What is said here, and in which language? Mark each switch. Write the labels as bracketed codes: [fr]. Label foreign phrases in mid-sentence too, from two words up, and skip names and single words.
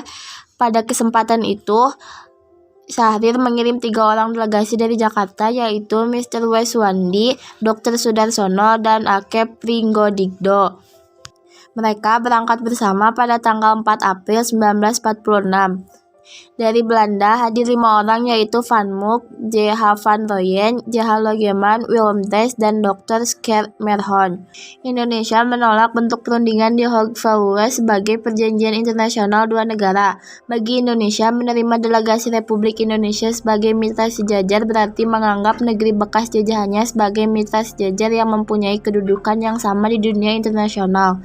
[id] Pada kesempatan itu, Syahrir mengirim 3 orang delegasi dari Jakarta, yaitu Mr. Weswandi, Dr. Sudarsono, dan A.K. Pringgodigdo. Mereka berangkat bersama pada tanggal 4 April 1946. Dari Belanda hadir 5 orang yaitu Van Mook, J.H. van Rooyen, J.H. Logeman, Willem Dees, dan Dr. Schermerhorn. Indonesia menolak bentuk perundingan di Hoogeveen sebagai perjanjian internasional dua negara. Bagi Indonesia, menerima delegasi Republik Indonesia sebagai mitra sejajar berarti menganggap negeri bekas jajahannya sebagai mitra sejajar yang mempunyai kedudukan yang sama di dunia internasional.